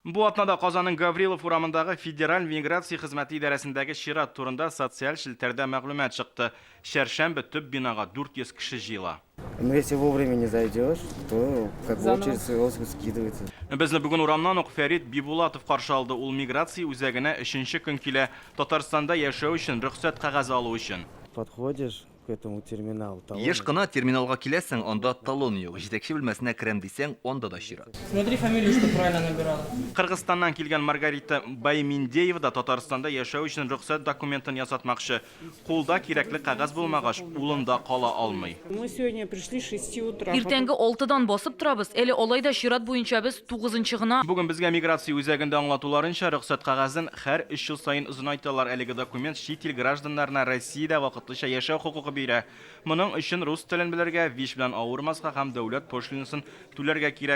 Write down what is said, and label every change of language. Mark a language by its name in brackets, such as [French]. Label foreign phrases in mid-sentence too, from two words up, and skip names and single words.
[Tatar] Бу атнада Казанның Гаврилов урамындагы федераль миграция хезмәте идарәсендәге чират турында социаль шелтәрдә мәгълүмат чыкты. Шәршәмбе төп бинага 400 кеше җыела. [Russian] Но если вовремя не зайдешь, то как бы очередь скидывается. [Tatar] Безне бүген урамнан ук Фәрит Бибулатов каршы алды. Ул миграция үзәгенә 3нче көн килә. Татарстанда яшәү өчен рөхсәт кәгазе алу өчен. [Russian] Подходишь к этому терминалу. [Tatar] Еш кына терминалга киләсең, анда талон юк. Җитәкче бүлмәсенә керәм дисәң, анда да чират. [Russian] Смотри фамилию, что правильно набирала. [Tatar] Кыргызстаннан килгән Маргарита Байминдеева да Татарстанда яшәү өчен рөхсәт документын ясатмакчы. Кулда кирәкле кәгазь булмагач, улында кала алмый. [Russian] Мы сегодня пришли с 6 утра. [Tatar] Иртәнге 6-дан басып торабыз. Әле алайда чират буенча без 9-нчы гына. Бүген безгә миграция үзәгендә аңлатуларынча рөхсәт кәгазен һәр 3 ел саен озынайталар. Әлеге документ чит ил гражданнарына Россиядә вакытлыча яшәү хокукы бирә. Моның өчен рус телен белергә, ВИЧ белән авырмаска һәм дәүләт пошлинасын түләргә кирәк.